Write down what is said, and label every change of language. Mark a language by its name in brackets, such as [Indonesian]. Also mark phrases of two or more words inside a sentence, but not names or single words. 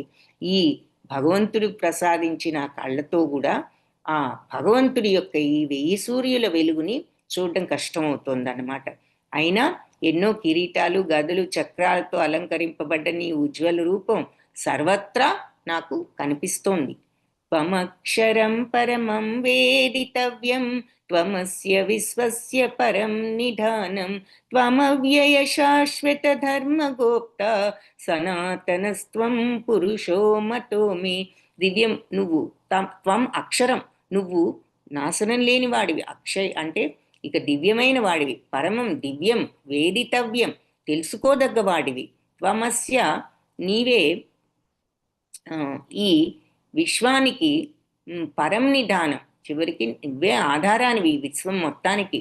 [Telugu] ఈ భగవంతుడు ప్రసాదించిన కళ్ళతో కూడా ఆ భగవంతుడి యొక్క ఈ 1000 సూర్యుల వెలుగుని చూడడం కష్టమవుతుంది అన్నమాట. అయినా ఎన్నో కిరీటాలు, గదులు, చక్రాలతో అలంకరింపబడ్డ నీ ఉజ్వల రూపం సర్వత్రా నాకు కనిపిస్తోంది. [Sanskrit] त्वमक्षरं परमं वेदितव्यं त्वमस्य विश्वस्य परं निधानं त्वमव्यय शाश्वत धर्मगोप्त सनातनस्त्वं पुरुषो मतो मे. [Telugu] దివ్యం నువ్వు, [Sanskrit] त्वं अक्षरं, [Telugu] నువ్వు నాశనం లేని వాడివి. అక్షయ్ అంటే ఇక దివ్యమైన వాడివి, [Sanskrit] परमं दिव्यं, वेदितव्यं [Telugu] తెలుసుకోదగ్గ వాడివి. త్వమస్య నీవే ఈ విశ్వానికి [Sanskrit] परं निधानं, [Telugu] చివరికి నువ్వే ఆధారానివి విశ్వం మొత్తానికి.